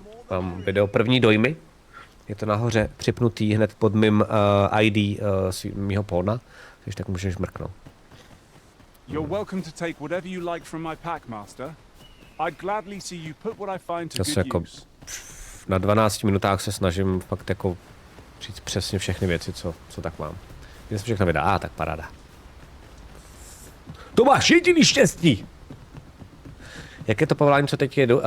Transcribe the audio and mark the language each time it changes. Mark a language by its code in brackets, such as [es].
[cs] Mám video první dojmy. Je to nahoře připnutý hned pod mým ID mýho póna, takže tak můžeš mrknout. [en] You're welcome to take whatever you like from my pack, master. I'd gladly see you put what I find to good [cs] jako [en] use. [cs] Na 12 minutách se snažím fakt jako říct přesně všechny věci, co tak mám. Když se všechno vydá, tak paráda. To máš jediný štěstí! Jak je to povolání, co teď jedu?